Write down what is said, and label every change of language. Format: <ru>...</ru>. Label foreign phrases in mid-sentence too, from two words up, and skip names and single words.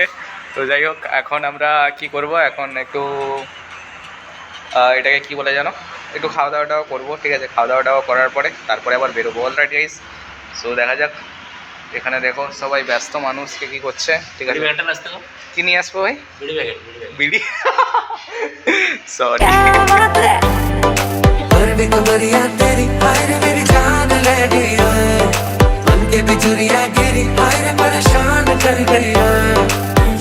<bn>তো যাই হোক, এখন আমরা কি করব, এখন একটু এটাকে কি বলে জানো, একটু খাওয়া দাওয়াটাও করবো, ঠিক আছে। খাওয়া দাওয়াটাও করার পরে তারপরে আবার বেরোবো।</bn> <en>alright guys,</en> <bn>সো দেখা যাক। এখানে দেখো সবাই ব্যস্ত মানুষ, কে কী করছে, ঠিক আছে। কি নিয়ে আসবো ভাই? বিড়ি। সরি।</bn> <hi>मन के बिजुरिया गिरी हाय रे परेशान कर गई है।</hi>